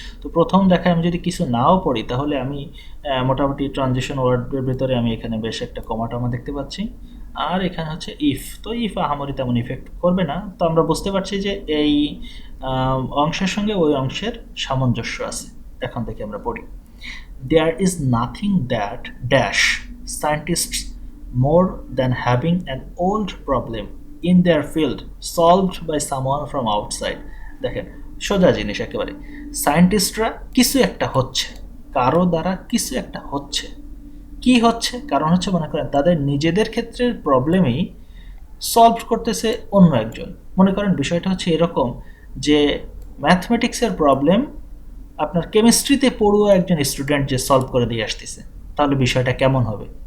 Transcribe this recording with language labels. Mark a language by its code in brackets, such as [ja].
[bn] তো প্রথম দেখায় আমি যদি কিছু নাও পড়ি তাহলে আমি মোটামুটি ট্রানজিশন ওয়ার্ডের ভিতরে আমি এখানে বেশ একটা কমা দেখতে পাচ্ছি, আর এখানে হচ্ছে ইফ। তো ইফ আহামরি তেমন ইফেক্ট করবে না, তো আমরা বুঝতে পারছি যে এই অংশের সঙ্গে ওই অংশের সামঞ্জস্য আছে। এখন থেকে আমরা পড়ি। [en] There is nothing that dash scientists more than having an old problem in their field solved by someone from outside. [bn] দেখেন সোজা জিনিস একেবারে, সায়েন্টিস্টরা কিছু একটা হচ্ছে, কারো দ্বারা কিছু একটা হচ্ছে, কি হচ্ছে, কারণ হচ্ছে মনে করেন তাদের নিজেদের ক্ষেত্রের প্রবলেমেই সলভ করতেছে অন্য একজন। মনে করেন বিষয়টা হচ্ছে এরকম যে ম্যাথমেটিক্সের প্রবলেম আপনার কেমিস্ট্রিতে পড়ুয়া একজন স্টুডেন্ট যে সলভ করে দিয়ে আসতেছে, তাহলে বিষয়টা কেমন হবে?